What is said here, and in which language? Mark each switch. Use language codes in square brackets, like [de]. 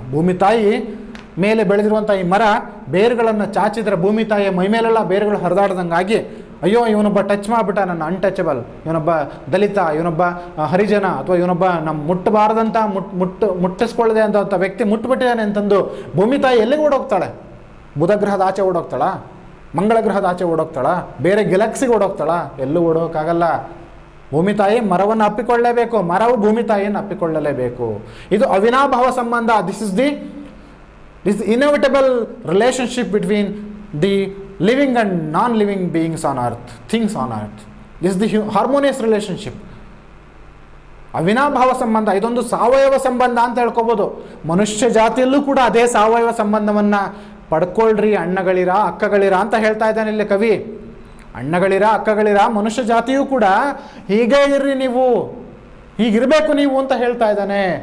[kn] ಭೂಮಿ ತಾಯಿ ಮೇಲೆ ಬೆಳೆದಿರುವಂಥ ಈ ಮರ ಬೇರುಗಳನ್ನು ಚಾಚಿದ್ರೆ ಭೂಮಿ ತಾಯಿಯ ಮೈಮೇಲೆಲ್ಲ ಬೇರುಗಳು ಹರಿದಾಡ್ದಂಗಾಗಿ, ಅಯ್ಯೋ ಇವನೊಬ್ಬ ಟಚ್ ಮಾಡಿಬಿಟ್ಟ, ನನ್ನ ಅನ್ಟಚಬಲ್, ಇವನೊಬ್ಬ ದಲಿತ, ಇವನೊಬ್ಬ ಹರಿಜನ, ಅಥವಾ ಇವನೊಬ್ಬ ನಮ್ಮ ಮುಟ್ಟಬಾರದಂಥ ಮುಟ್ಟಿಸ್ಕೊಳ್ಳದೆ ಅಂತ ವ್ಯಕ್ತಿ ಮುಟ್ಬಿಟ್ಟಿದ್ದಾನೆ ಅಂತಂದು ಭೂಮಿ ತಾಯಿ ಎಲ್ಲಿಗೆ ಓಡೋಗ್ತಾಳೆ? ಬುಧ ಗ್ರಹದ ಆಚೆ ಓಡೋಗ್ತಾಳ? ಮಂಗಳ ಗ್ರಹದ ಆಚೆ ಓಡೋಗ್ತಾಳ? ಬೇರೆ ಗ್ಯಾಲಕ್ಸಿಗೆ ಓಡೋಗ್ತಾಳ? ಎಲ್ಲೂ ಓಡೋಕ್ಕಾಗಲ್ಲ. ಭೂಮಿ ತಾಯಿ ಮರವನ್ನು ಅಪ್ಪಿಕೊಳ್ಳಲೇಬೇಕು, ಮರವು ಭೂಮಿ ತಾಯಿಯನ್ನು ಅಪ್ಪಿಕೊಳ್ಳಲೇಬೇಕು. ಇದು ಅವಿನಾಭಾವ ಸಂಬಂಧ. [en] This is inevitable relationship between the living and non-living beings on earth, things on earth. This is the harmonious relationship. [kn] ಅವಿನಾಭಾವ ಸಂಬಂಧ, ಇದೊಂದು ಸಾವಯವ ಸಂಬಂಧ ಅಂತ ಹೇಳ್ಕೊಬೋದು. ಮನುಷ್ಯ ಜಾತಿಯಲ್ಲೂ ಕೂಡ ಅದೇ ಸಾವಯವ ಸಂಬಂಧವನ್ನು ಪಡ್ಕೊಳ್ರಿ ಅಣ್ಣಗಳಿರ ಅಕ್ಕಗಳಿರ ಅಂತ ಹೇಳ್ತಾ ಇದ್ದಾನೆ ಇಲ್ಲಿ ಕವಿ. ಅಣ್ಣಗಳಿರ ಅಕ್ಕಗಳಿರ, ಮನುಷ್ಯ ಜಾತಿಯೂ ಕೂಡ ಹೀಗೆ ಇರ್ರಿ, ನೀವು ಹೀಗಿರಬೇಕು ನೀವು ಅಂತ ಹೇಳ್ತಾ ಇದ್ದಾನೆ.